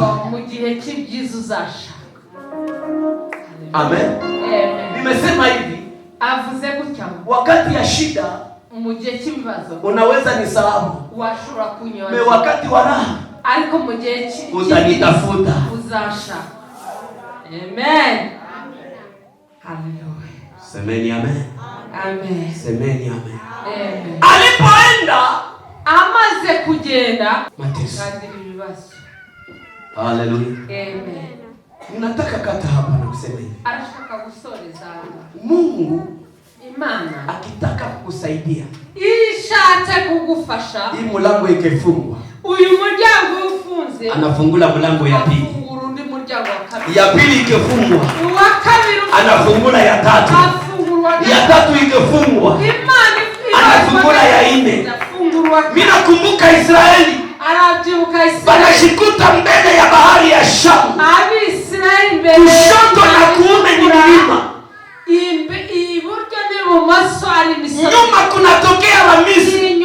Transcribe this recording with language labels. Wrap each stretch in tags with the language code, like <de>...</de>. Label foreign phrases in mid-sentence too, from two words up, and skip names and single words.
<rw>Mu gihe cy'ibyiza uzasha. Amen. Amen.</rw> <sw>Nimesema hivi.</sw> <rw>Avuze gutya.</rw> <sw>Wakati ya shida</sw> <rw>Mugihe cy'ibibazo</rw> <sw>unaweza nisahau,</sw> <rw>washobora kunyoza.</rw> <sw>Me wakati wa raha</sw> <rw>ariko mugihe</rw> <sw>utanitafuta.</sw> <rw>Uzasha. Amen. Hallelujah.</rw> <sw>Semeni amen. Amen. Semeni amen. Amen. Alipoenda</sw> <rw>amaze kugenda</rw> <sw>mateso.</sw> <rw>Ibibazo. Hallelujah. Amen.</rw> <sw>Ninataka kata hapa na kusema hivi.</sw> <rw>Arashaka gusoreza.</rw> <sw>Mungu</sw> <rw>Imana</rw> <sw>akitaka kukusaidia,</sw> <rw>ishatse kugufasha,</rw> <sw>hii mlango ikifungwa,</sw> <rw>uyu muryango ufunze,</rw> <sw>anafungula mlango ya pili.</sw> <rw>Afungura undi muryango wa kabiri.</rw> <sw>Ya pili ikifungwa,</sw> <rw>wa kabiri</rw> <sw>anafungula ya tatu. Ya tatu ikifungwa,</sw> <rw>Imana</rw> <sw>anafungula ya nne. Mimi nakumbuka Israeli wanashikuta mbele ya bahari ya Shamu. Kushoto na kuume ni milima, nyuma kunatokea Wamisri.</sw>